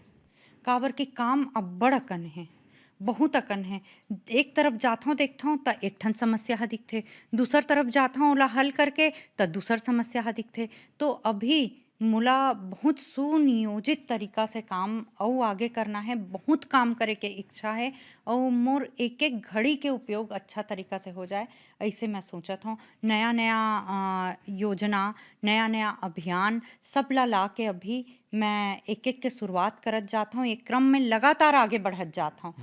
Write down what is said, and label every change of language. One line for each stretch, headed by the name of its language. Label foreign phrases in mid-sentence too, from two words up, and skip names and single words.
Chhattisgarhi: काबर के काम अब्बड़ अकन है, बहुत अकन है। एक तरफ जाथों देखथों त एक ठन समस्या ह दिखथे, दूसर तरफ जाथों ओला हल करके त दूसर समस्या ह दिखथे। तो अभी मोला बहुत सुनियोजित तरीका से काम अउ आगे करना है, बहुत काम करे के इच्छा है, और मोर एक एक घड़ी के उपयोग अच्छा तरीका से हो जाए ऐसे मैं सोचत हूँ। नया नया योजना, नया नया अभियान सब ला के अभी मैं एक एक के शुरुआत करत जात हूँ, एक क्रम में लगातार आगे बढ़त जात हूँ।